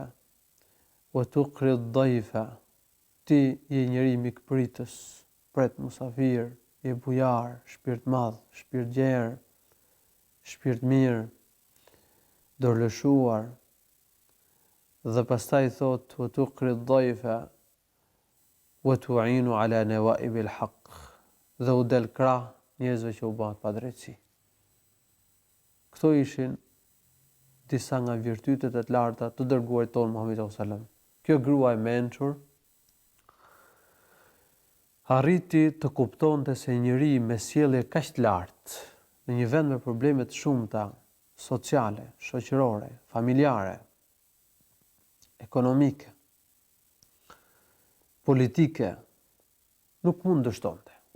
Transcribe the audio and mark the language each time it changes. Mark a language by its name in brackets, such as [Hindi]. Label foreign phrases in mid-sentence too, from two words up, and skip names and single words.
[Arabic] وتقري الضيف, [Albanian] ti je njëri mikpritës, pret musafir, je bujar, shpirt madh, shpirt gjerë, shpirt mirë, dorëlëshuar. Dhe pastaj thot [Arabic] وتقري الضيف وتعين على نوائب الحق, [Albanian] dhe u del krah njerëzve që u bën pa drejtësi. Këto ishin disa nga virtytet e të larta të dërguarit tonë Muhamedi [Arabic] صلى الله عليه وسلم. [Albanian] Kjo grua e mençur arriti të kuptonte se njëri me sjellje kaq të lartë, në një vend me probleme të shumta sociale, shoqërore, familjare, ekonomike, politike, nuk mund dështonte.